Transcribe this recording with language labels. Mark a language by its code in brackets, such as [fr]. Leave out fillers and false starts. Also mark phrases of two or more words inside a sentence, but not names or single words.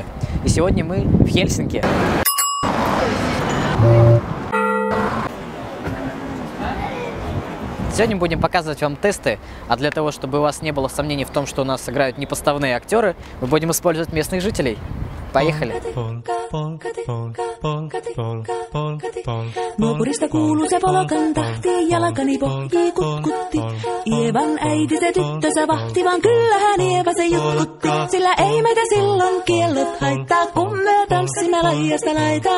[ru] И сегодня мы в Хельсинки. Сегодня будем показывать вам тесты, а для того, чтобы у вас не было сомнений в том, что у нас играют непоставные актеры, мы будем использовать местных жителей. Поехали! [fi] Nuopurista kuuluu se polokan tahti, jalkani pohjii kutkutti. Ievan äiti se tyttönsä vahti, vaan kyllähän Ieva se jutkutti. Sillä ei meitä silloin kiellot haittaa, kun me tanssimme laijasta laitaa.